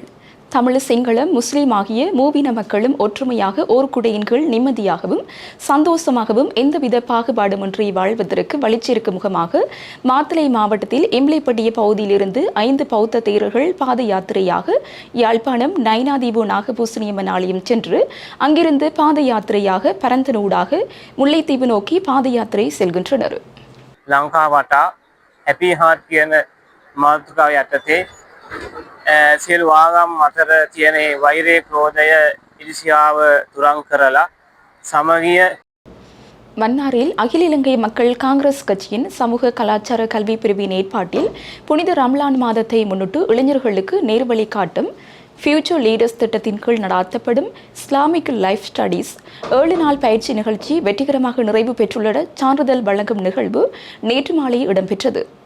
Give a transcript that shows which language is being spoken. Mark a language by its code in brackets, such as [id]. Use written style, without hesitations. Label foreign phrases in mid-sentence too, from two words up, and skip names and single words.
[ta] தமிழ், சிங்கள, முஸ்லீம் ஆகிய மூவின மக்களும் ஒற்றுமையாக ஓர் குடையின் கீழ் நிம்மதியாகவும் சந்தோஷமாகவும் எந்தவித பாகுபாடுமின்றி வாழ்வதற்கு வலிச்சிருக்கும் முகமாக மாத்தளை மாவட்டத்தில் எம்லைப்பட்டிய பகுதியிலிருந்து 5 பௌத்த தேரர்கள் பாத யாத்திரையாக யாழ்ப்பாணம் நைனாதீவு நாகபூசணியம்மன் ஆலயம் சென்று அங்கிருந்து பாத யாத்திரையாக பரந்தனூடாக முல்லைத்தீவு நோக்கி பாத யாத்திரை செல்கின்றனர். [si] ලංකාවට හැපි හාට් කියන මාතෘකාව යටතේ සියලු ආගම් අතර තියෙන වෛරය, ක්‍රෝධය, ඉරිසියාව තුරන් කරලා සමගිය. [ta] மன்னாரில் அகில இலங்கை மக்கள் காங்கிரஸ் கட்சியின் சமூக கலாச்சார கல்வி பிரிவின் ஏற்பாட்டில் புனித ரம்லான் மாதத்தை முன்னிட்டு இளைஞர்களுக்கு நேர்வழி காட்டும் ஃபியூச்சர் லீடர்ஸ் திட்டத்தின் கீழ் நடாத்தப்படும் இஸ்லாமிக் லைஃப் ஸ்டடீஸ் 7 நாள் பயிற்சி நிகழ்ச்சி வெற்றிகரமாக நிறைவு பெற்றுள்ள சான்றிதழ் வழங்கும் நிகழ்வு நேற்று மாலை இடம்பெற்றது.